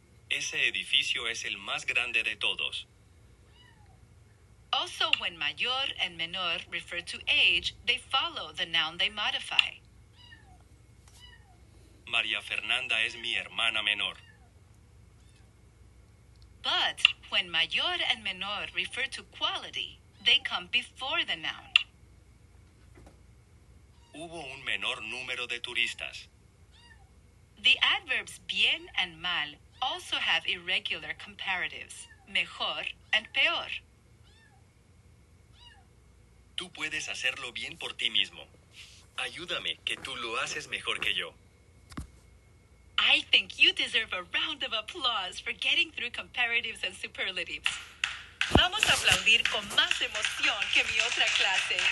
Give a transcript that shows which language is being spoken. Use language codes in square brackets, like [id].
[es] Ese edificio es el más grande de todos. [en] also when mayor and menor refer to age, they follow the noun they modify. [es] María Fernanda es mi hermana menor. [en] But when mayor and menor refer to quality, they come before the noun. [es] Hubo un menor número de turistas. [en] The adverbs bien and mal also have irregular comparatives. [es] mejor, and peor. Tú puedes hacerlo bien por ti mismo. Ayúdame, que tú lo haces mejor que yo. [en] I think you deserve a round of applause for getting through comparatives and superlatives. [es] Vamos a aplaudir con más emoción que mi otra clase.